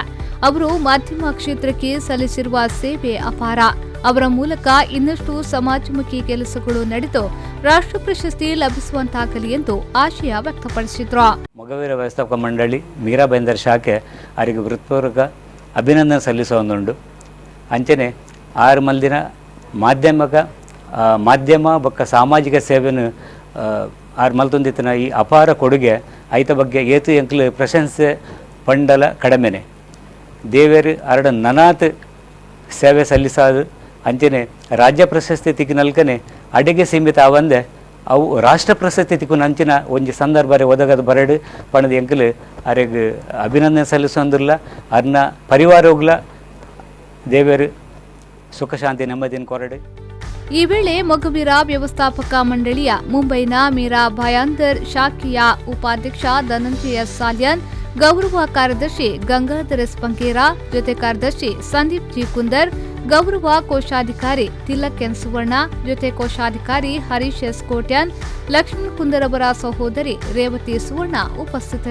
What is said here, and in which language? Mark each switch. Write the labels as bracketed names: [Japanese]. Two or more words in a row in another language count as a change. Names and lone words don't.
[Kannada] ಅವರು ಮಾಧ್ಯಮ ಕ್ಷೇತ್ರಕ್ಕೆ ಸಲ್ಲಿಸಿರುವ ಸೇವೆ ಅಪಾರ. ಅವರ ಮೂಲಕ ಇನ್ನಷ್ಟು ಸಮಾಜಮುಖಿ ಕೆಲಸಗಳು ನಡೆದು ರಾಷ್ಟ್ರ ಪ್ರಶಸ್ತಿ ಲಭಿಸುವಂತಾಗಲಿ ಎಂದು ಆಶಯ ವ್ಯಕ್ತಪಡಿಸಿದ್ರು. ಮೊಗವೀರ ವ್ಯವಸ್ಥಾಪಕ ಮಂಡಳಿ ಮೀರಾ ಭಾಯಂದರ್ ಶಾಖೆ ಅವರಿಗೆ ಹೃತ್ಪೂರ್ವಕ ಅಭಿನಂದನೆ ಸಲ್ಲಿಸುವುದುಂಡು. [Tulu] ಅಂಚನೆ 6 ಮಂದಿನ ಮಾಧ್ಯಮ ಬೊಕ್ಕ ಸಾಮಾಜಿಕ ಸೇವೆಯನ್ನು ಮಲ್ತೊಂದಿತ್ತಿನ ಈ ಅಪಾರ ಕೊಡುಗೆ ಐತ ಬಗ್ಗೆ ಏತು ಎಂಕ್ಲು ಪ್ರಶಂಸೆ ಪಂಡಲ ಕಡಿಮೆನೆ ದೇವೇರು ಅರಡ ನನಾತ್ ಸೇವೆ ಸಲ್ಲಿಸಾದು ಅಂಚನೆ ರಾಜ್ಯ ಪ್ರಶಸ್ತಿ ತಿಕ್ಕಿನಲ್ಕನೆ ಅಡೆಗೆ ಸೀಮಿತ ಆವಂದೆ ಅವು ರಾಷ್ಟ್ರ ಪ್ರಶಸ್ತಿ ತಿಕ್ಕು ನಂಚಿನ ಒಂಜಿ ಸಂದರ್ಭ ಒದಗದ ಬರಡು ಪಣದ ಎಂಕ್ಲು ಅರೆಗೆ ಅಭಿನಂದನೆ ಸಲ್ಲಿಸೋದಿಲ್ಲ ಅರ್ನ ಪರಿವಾರ ಹೋಗ್ಲ ದೇವೇರು ಸುಖ ಶಾಂತಿ ನೆಮ್ಮದಿನ ಕೊರಡು. [Kannada] ಈ ವೇಳೆ ಮೊಗವೀರ ವ್ಯವಸ್ಥಾಪಕ ಮಂಡಳಿಯ ಮುಂಬೈನ ಮೀರಾ ಭಾಯಾಂದರ್ ಶಾಖೆಯ ಉಪಾಧ್ಯಕ್ಷ ಧನಂಜಯ ಸಾಲ್ಯನ್, ಗೌರವ ಕಾರ್ಯದರ್ಶಿ ಗಂಗಾಧರ ಸ್ಪಂಕೇರ, ಜೊತೆ ಕಾರ್ಯದರ್ಶಿ ಸಂದೀಪ್ ಜಿ ಕುಂದರ್, ಗೌರವ ಕೋಶಾಧಿಕಾರಿ ತಿಲಕ್ ಎನ್ ಸುವರ್ಣ, ಜೊತೆ ಕೋಶಾಧಿಕಾರಿ ಹರೀಶ್ ಎಸ್ ಕೋಟ್ಯಾನ್, ಲಕ್ಷ್ಮಣ್ ಕುಂದರ್ ಅವರ ಸಹೋದರಿ ರೇವತಿ ಸುವರ್ಣ ಉಪಸ್ಥಿತರಿದ್ದರು.